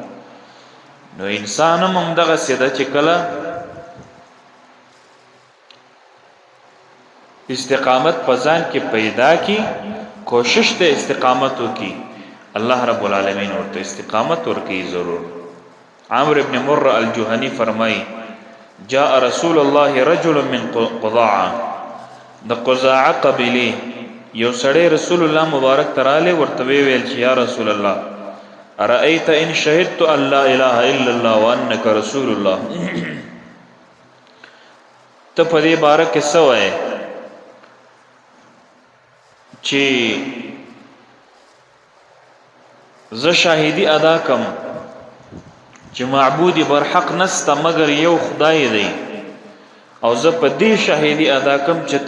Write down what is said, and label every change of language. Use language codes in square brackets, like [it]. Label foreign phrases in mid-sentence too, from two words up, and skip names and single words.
[ps] نو انسان هم دغه سیده چې کله استقامت پزان کې پیدا کی، کوشش ته استقامت وکي، الله رب العالمین ورته استقامت ورکي ضرور. عمرو ابن مر الجهني فرمای [ar] جاء رسول الله رجل من قضاعه، [ps] د قضاعه قبيله یو سړی رسول الله مبارک تراله ورته ویل چې [ar] یا رسول الله ارأيت ان شهدت ان لا اله الا الله وانك رسول الله، [ps] ته په دې باره کې څه وایې چې زه شاهدی ادا کم چې معبود برحق نسته مگر یو خدای دی، او زه په دې شاهدی ادا کم چې ته